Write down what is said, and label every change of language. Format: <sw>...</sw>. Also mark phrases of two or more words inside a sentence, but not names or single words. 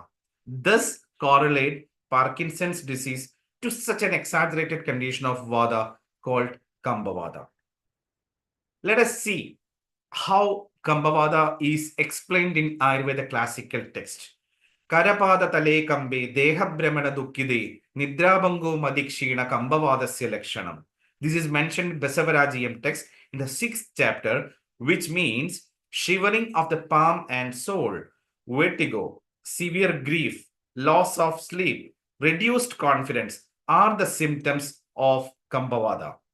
<en>Thus correlate Parkinson's disease to such an exaggerated condition of Vada called Kambavada. Let us see how Kambavada is explained in Ayurveda classical text.</en> <sa>करपाद तले कम्पे देह भ्रमण दुःखिते निद्राभङ्गो मतिक्षीण कम्पवातस्य लक्षणम्.</sa> <en>This is mentioned in Basavarajiam text in the 6th chapter, which means shivering of the palm and soul, vertigo, severe grief, loss of sleep, reduced confidence are the symptoms of Kambavada.</en>